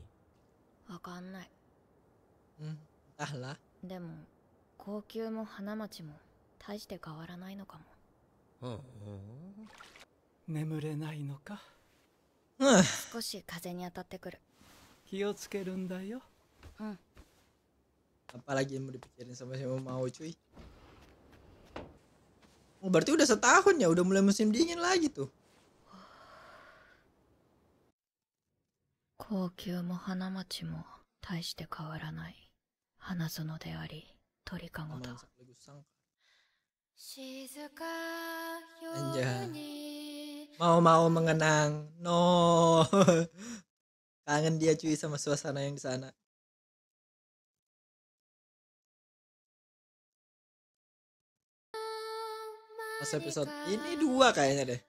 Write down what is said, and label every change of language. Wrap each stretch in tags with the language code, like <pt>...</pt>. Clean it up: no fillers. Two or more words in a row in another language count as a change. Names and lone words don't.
<ja>わかんない。</ja> <id>Entahlah.</id> <ja>でも高級も花町も大して変わらないのかも。眠れないのか。少し風に当たってくる。気をつけるんだよ。</ja> <id>Apalagi yang mau dipikirin sama si mau cuy. Oh, berarti udah setahun ya, udah mulai musim dingin lagi tuh.</id> <ja>高級も花町も大して変わらない花園であり鳥かごだ。</ja> <id>Anjay. Mau mengenang. No. Kangen dia cuy sama suasana yang di sana. Pas episode ini 2 kayaknya deh.</id>